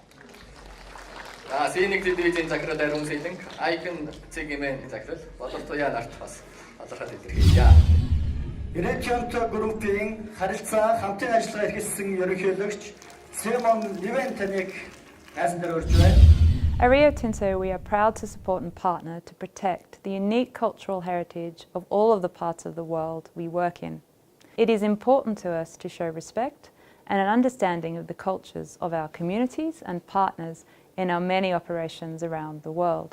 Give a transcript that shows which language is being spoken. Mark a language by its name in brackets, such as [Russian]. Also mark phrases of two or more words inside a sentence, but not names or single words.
[Mongolian] Синик телевизийн захирал Ариун Сэлэнг, Icon цэгийн захирал Болортуяа нарт бас талархал илэрхийлье. Риотонто группийн харилцаа хамтын ажиллагаа эрхэлсэн ерөнхийлөгч Симон Невен таныг найзан дээр урьж байна. [English] At Rio Tinto, we are proud to support and partner to protect the unique cultural heritage of all of the parts of the world we work in. It is important to us to show respect and an understanding of the cultures of our communities and partners in our many operations around the world.